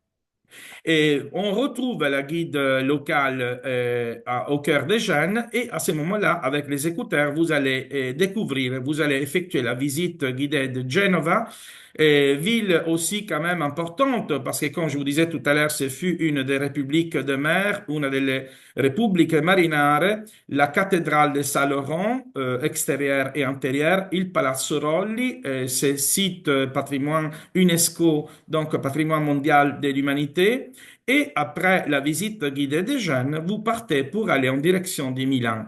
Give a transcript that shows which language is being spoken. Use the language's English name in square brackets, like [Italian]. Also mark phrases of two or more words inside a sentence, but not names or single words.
[French] Et on retrouve la guide locale au cœur des Gênes et à ce moment-là, avec les écouteurs, vous allez découvrir, vous allez effectuer la visite guidée de Genova, ville aussi quand même importante parce que comme je vous disais tout à l'heure, ce fut une des républiques de mer, une [Italian] delle repubbliche marinare, [French] la cathédrale de Saint-Laurent, extérieure et intérieure, il Palazzo Rolli, ce site patrimoine UNESCO, donc patrimoine mondial de l'humanité. Et après la visite guidée des Gênes, vous partez pour aller en direction de Milan.